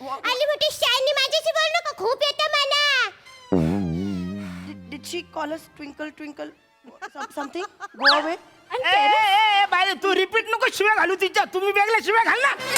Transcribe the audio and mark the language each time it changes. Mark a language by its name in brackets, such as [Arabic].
[Marathi] आली मोठी शायनी माझ्याशी बोल नका खूप येतं मला. [English] Did she call us twinkle twinkle something? Go away. [Marathi] Bye Tu repeat नको शिव्या घालू तिच्या. तुम्ही वेगळ्या शिव्या घाल ना.